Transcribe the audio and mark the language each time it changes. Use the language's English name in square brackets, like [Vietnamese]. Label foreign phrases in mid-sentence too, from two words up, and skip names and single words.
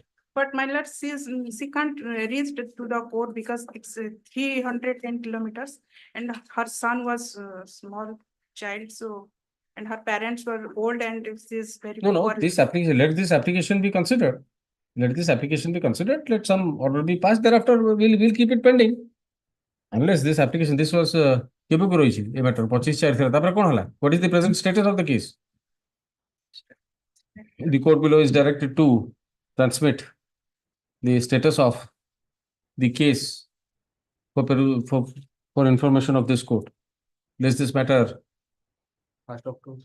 [English] But my lord, she can't reach to the court because it's 310 kilometers, and her son was a small child, so, and her parents were old, and she's very no poor. this application let this application be considered let some order be passed thereafter we'll keep it pending unless this application this was [Odia] କେବେକୁ ରହିଛି ଏ matter 25/4 ଥିଲା ତାପରେ କଣ ହେଲା [English] what is the present status of the case the court below is directed to transmit the status of the case for information of this court lest this matter 1st October.